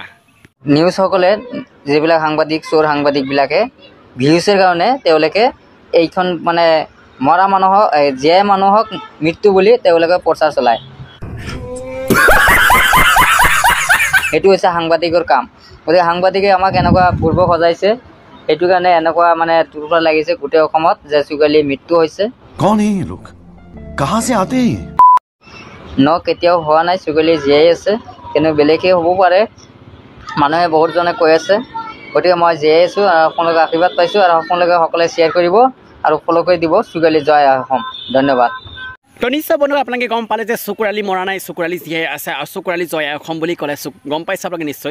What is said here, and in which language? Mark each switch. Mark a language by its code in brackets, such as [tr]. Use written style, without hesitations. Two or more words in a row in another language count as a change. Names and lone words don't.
[as] নিউজসকলে যিবিলাক সাংবাদিক চোৰ সাংবাদিকবিলাকে ভিউজৰ কাৰণে তেওঁলোকে এইখন মানে মৰা মানুহক জীয়াই মানুহক মৃত্যু বুলি তেওঁলোকে প্ৰচাৰ চলায়। সেইটো হৈছে সাংবাদিকৰ কাম। গতিকে সাংবাদিকে আমাক এনেকুৱা পূৰ্ব সজাইছে, সেইটো কাৰণে এনেকুৱা মানে তুলনা লাগিছে গোটেই অসমত যে চুকুৰালীৰ মৃত্যু হৈছে। [hi] कौन है ये लोग? कहाँ से आते हैं? [as] কেতিয়াও হোৱা নাই, চুকুৰালী জীয়াই আছে, কিন্তু বেলেগেই হ'ব পাৰে মানুহে বহুতজনে কৈ আছে। গতিকে মই জীয়াই আছোঁ আৰু আপোনালোকে আশীৰ্বাদ পাইছোঁ আৰু আপোনালোকে সকলোৱে শ্বেয়াৰ কৰিব আৰু ফ'ল' কৰি দিব। চুকুৰালী জয় অসম। ধন্যবাদ। তো নিশ্চয় বন্ধু আপোনালোকে গম পালে যে চুকুৰালী মৰা নাই, চুকুৰালী জীয়াই আছে আৰু চুকুৰালী জয় অসম বুলি ক'লে গম পাইছে আপোনালোকে নিশ্চয়।